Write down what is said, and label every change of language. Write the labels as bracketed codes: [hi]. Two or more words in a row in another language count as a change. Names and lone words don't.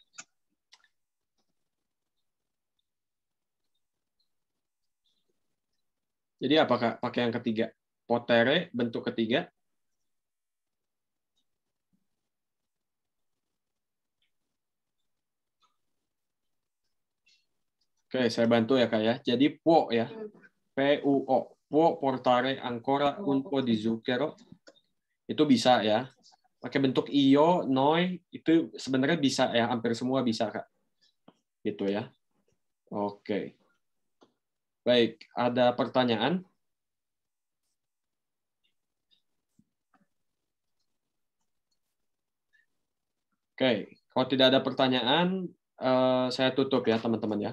[id] Jadi apa Kak? Pakai yang ketiga. Potere, bentuk ketiga. Oke, saya bantu ya Kak ya. Jadi può ya. P-U-O. [it] Può portare ancora un po' di zucchero. [id] Itu bisa ya. Pakai bentuk io, noi, itu sebenarnya bisa ya. Hampir semua bisa Kak. Gitu ya. Oke. Baik, ada pertanyaan? Oke, kalau tidak ada pertanyaan, saya tutup ya teman-teman ya.